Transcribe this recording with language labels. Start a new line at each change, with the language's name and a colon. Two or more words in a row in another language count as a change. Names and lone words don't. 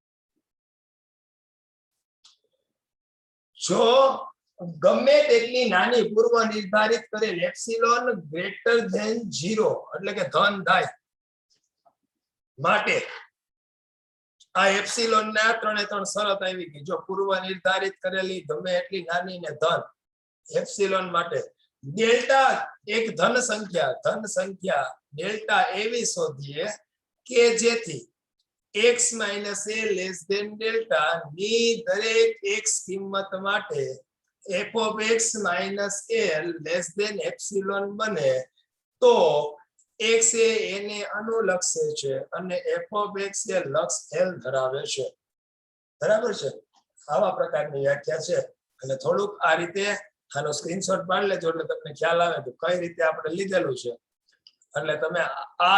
Gujarati: જો ગમે તેટલી નાની પૂર્વ નિર્ધારિત કરેલ એપ્સિલોન
English: greater than
Gujarati: 0 એટલે કે ધન થાય માટે આ એપ્સિલોન ને આ ત્રણે ત્રણ શરત આવી ગઈ જો પૂર્વ નિર્ધારિત કરેલી ગમે એટલી નાની ને ધન એપ્સિલોન માટે ડેલ્ટા એક ધન સંખ્યા ડેલ્ટા એવી શોધીએ કે જેથી x
English: minus a less than
Gujarati: ડેલ્ટા ની દરેક x કિંમત માટે
English: f of x minus a less than epsilon
Gujarati: બને તો x એ એને અનુલક્ષે છે અને
English: f of x
Gujarati: એ લક્ષ l ધરાવે છે બરાબર છે આવા પ્રકારની વ્યાખ્યા છે અને થોડુંક આ રીતે આનો સ્ક્રીનશોટ પાડી લેજો એટલે તમને ખ્યાલ આવે તો કઈ રીતે આપણે લીધેલું છે એટલે તમે આ